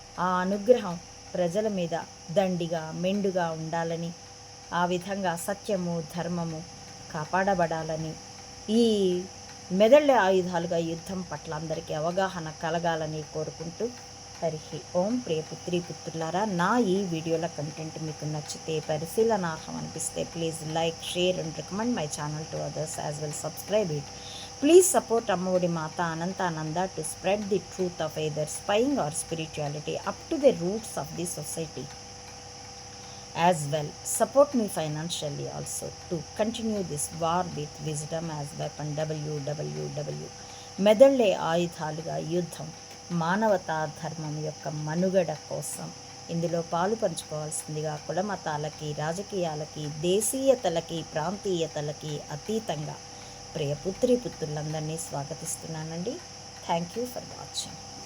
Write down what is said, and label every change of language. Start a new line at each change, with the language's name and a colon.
Telugu: ఆ అనుగ్రహం ప్రజల మీద దండిగా మెండుగా ఉండాలని, ఆ విధంగా సత్యము ధర్మము కాపాడబడాలని, ఈ మెదళ్ళ ఆయుధాలుగా యుద్ధం పట్ల అందరికీ అవగాహన కలగాలని కోరుకుంటూ, హరి ఓం. ప్రియ పుత్రి పుత్రులారా, నా ఈ వీడియోల కంటెంట్ మీకు నచ్చితే, పరిశీలనార్హం అనిపిస్తే
English: Please like, share and recommend my channel to others as well subscribe it. Please support Ammavudi Mata Anantananda to spread the truth of either spying or spirituality up to the roots of the society. As well, support me financially also to continue this war with wisdom as weapon. www.
Telugu: మెదళ్ళే ఆయుధాలుగా యుద్ధం, మానవతా ధర్మం యొక్క మనుగడ కోసం. ఇందులో పాలు పంచుకోవాల్సిందిగా కులమతాలకి, రాజకీయాలకి, దేశీయతలకి, ప్రాంతీయతలకి అతీతంగా ప్రియ పుత్రులందరినీ స్వాగతిస్తున్నానండి.
English: Thank you for watching.